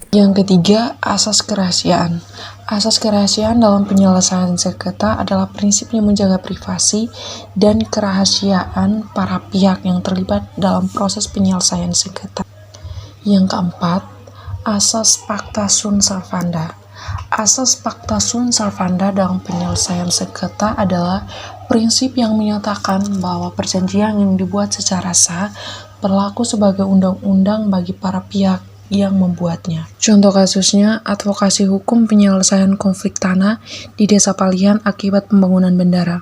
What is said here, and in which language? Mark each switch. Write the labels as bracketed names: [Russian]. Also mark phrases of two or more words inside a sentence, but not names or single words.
[Indonesian] Yang ketiga, asas kerahasiaan. Asas kerahasiaan dalam penyelesaian sengketa adalah prinsip yang menjaga privasi dan kerahasiaan para pihak yang terlibat dalam proses penyelesaian sengketa. Yang keempat, asas [Latin] pacta sunt servanda. [Indonesian] Asas [Latin] pacta sunt servanda [Indonesian] dalam penyelesaian sengketa adalah prinsip yang menyatakan bahwa perjanjian yang dibuat secara sah berlaku sebagai undang-undang bagi para pihak yang membuatnya. Contoh kasusnya, advokasi hukum penyelesaian konflik tanah di Desa Palihan akibat pembangunan bandara.